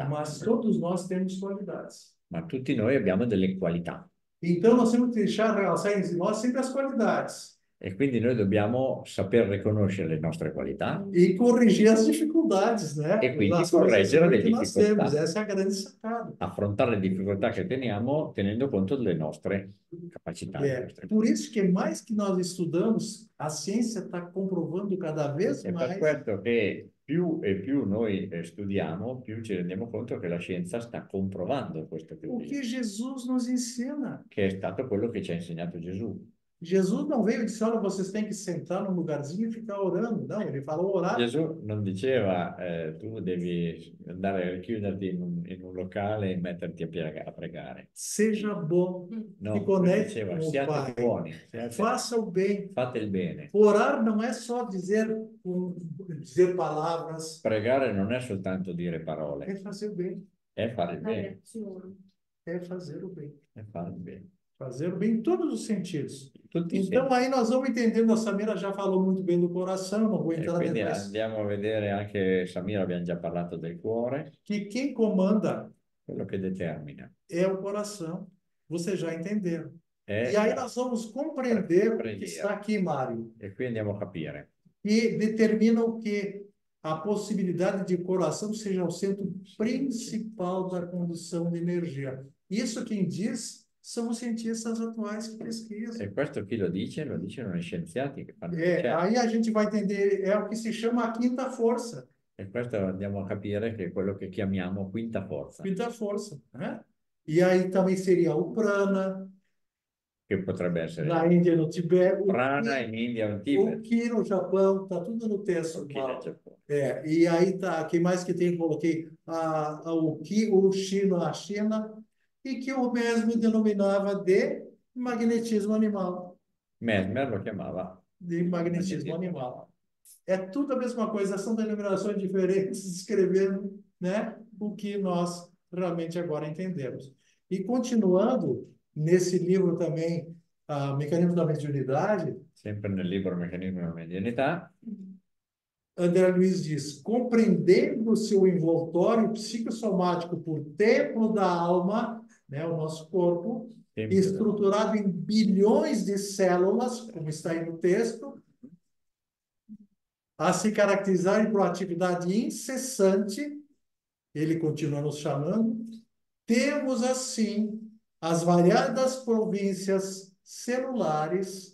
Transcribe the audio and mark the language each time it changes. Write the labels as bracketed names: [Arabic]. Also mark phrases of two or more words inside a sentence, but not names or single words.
[Portuguese] mas todos nós temos qualidades. [Italian] ma tutti noi abbiamo delle qualità [Portuguese] Então, nós temos que deixar realçar em nós sempre as qualidades [Italian] e quindi noi dobbiamo saper riconoscere le nostre qualità [Portuguese] e corrigir as dificuldades, né? [Italian] e quindi [Portuguese] Das coisas [Italian] correggere le [Portuguese] que nós temos. [Italian] difficoltà, [Portuguese] Essa é a grande sacada. [Italian] affrontare le difficoltà che teniamo tenendo conto delle nostre capacità. delle nostre [Portuguese] Por isso que mais que nós estudamos, a ciência está comprovando cada vez [Italian] È per [Portuguese] mais [Italian] questo che più e più noi studiamo, più ci rendiamo conto che la scienza sta comprovando questa [Portuguese] o [Italian] teoria, [Portuguese] que Jesus nos ensina. [Italian] che è stato quello che ci ha insegnato Gesù. [Portuguese] Jesus não veio e disse, olha, vocês têm que sentar num lugarzinho e ficar orando. Não, ele falou orar. [Italian] Gesù non diceva tu devi andare a chiuderti in un locale e metterti a pregare. [Portuguese] Seja bom, [Italian] No, [Portuguese] se [Italian] lui [Portuguese] conecte [Italian] diceva [Portuguese] com o [Italian] siate [Portuguese] Pai. [Italian] buoni, [Portuguese] Faça o bem. [Italian] fate il bene. [Portuguese] Orar não é só dizer palavras, [Italian] Pregare non è soltanto dire parole, [Portuguese] é fazer o bem. [Italian] è fare il La bene, reazione. [Portuguese] É fazer o bem. [Italian] è fare il bene. [Portuguese] Fazer o bem em todos os sentidos. [Italian] Tutti [Portuguese] Então, aí nós vamos entendendo, a Samira já falou muito bem do coração, não vou [Italian] E [Portuguese] entrar [Italian] quindi [Portuguese] nessa. [Italian] andiamo a vedere anche, Samira, abbiamo già parlato del cuore, [Portuguese] Que quem comanda [Italian] quello che determina. [Portuguese] é o coração. Vocês já entenderam. [Italian] È [Portuguese] E aí [Italian] la- [Portuguese] nós vamos compreender o que [Italian] preghiera. [Portuguese] está aqui, Mário, [Italian] E qui andiamo a capire. [Portuguese] que determina o que a possibilidade de coração seja o centro principal da condução de energia. Isso quem diz são os cientistas atuais que pesquisam. [Italian] E questo chi lo dice? Lo dicono gli scienziati che fanno [Portuguese] É, [Italian] ricerca. [Portuguese] aí a gente vai entender, é o que se chama a quinta força. [Italian] E questo andiamo a capire che è quello che chiamiamo quinta forza, [Portuguese] Quinta força, né? E aí também seria o prana, [Italian] che potrebbe essere [Portuguese] na Índia e no Tibete, [Italian] prana in India o in o Tibet, [Portuguese] ki no Japão, tá tudo no texto. [Italian] o chi nel Giappone. [Portuguese] É, e aí tá, quem mais que tem? Coloquei o ki, o chi na China, e que o mesmo denominava de magnetismo animal. [Italian] Mesmer lo chiamava [Portuguese] De magnetismo animal. É tudo a mesma coisa, são denominações diferentes, descrevendo, né, o que nós realmente agora entendemos. E continuando, nesse livro também, Mecanismo da Mediunidade, [Italian] sempre nel libro Meccanismo della Medianità, [Portuguese] André Luiz diz, compreendendo o seu envoltório psicossomático por templo da alma, né, o nosso corpo, [Italian] sempre da- [Portuguese] estruturado em bilhões de células, como está aí no texto, a se caracterizarem por atividade incessante, ele continua nos chamando, temos, assim, as variadas províncias celulares